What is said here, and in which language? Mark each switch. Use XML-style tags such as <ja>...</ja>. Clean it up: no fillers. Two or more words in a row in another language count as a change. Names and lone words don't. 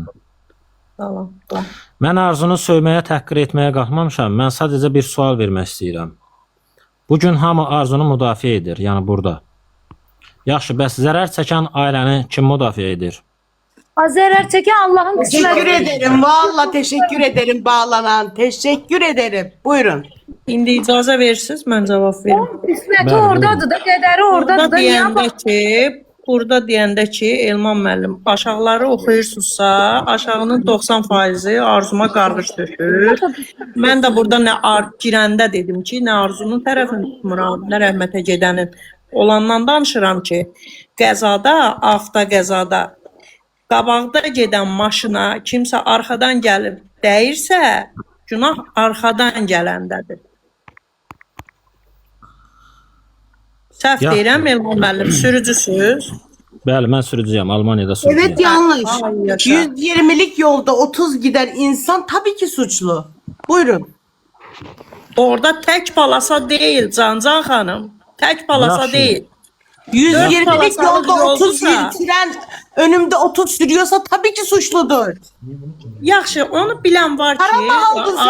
<az>Tamam. Mən Arzunu söyməyə, təhqir etməyə qalxmamışam. Mən sadəcə bir sual vermək istəyirəm. Bugün hamı Arzunu müdafiə edir, yəni burada. Yaxşı, bəs zərər çəkən ailəni kim müdafiə edir? Zərər çəkən Allahın</az> <tr>Teşekkür ederim. Valla teşekkür ederim bağlanan. Teşekkür ederim. Buyurun.</tr> <az>İndi icazə verirsiniz, mən cavab verim. qisməti oradadır da, qədəri oradadır da. Burada deyəndə ki, Elman müəllim, aşağıları oxuyursunuzsa, aşağının 90%-i Arzuma qarğış tökür. Mən də burada girəndə dedim ki, nə Arzunun tərəfini tutmuram, nə rəhmətə gedənin. Olandan danışıram ki, qəzada, avtoqəzada qabaqda gedən maşına kimsə arxadan gəlib dəyirsə, günah arxadan gələndədir. Səhv deyirəm Elman müəllim, sürücüsüz. Bəli, mən sürücüyəm, Almaniyada sürücüyəm.</az> <tr>Evet yanlış. 120'lik yolda 30 gider insan tabii ki suçlu.</tr> <az>Buyurun. Orada tək balasa deyil Cancan xanım. Tək balasa Yaxşı. deyil.</az> <tr>120'lik yolda 30 bitiren önümde 30 sürüyorsa tabii ki suçludur.</tr> <az>Yaxşı, onu bilən var ki,</az> <tr>Araba aldın sen</tr>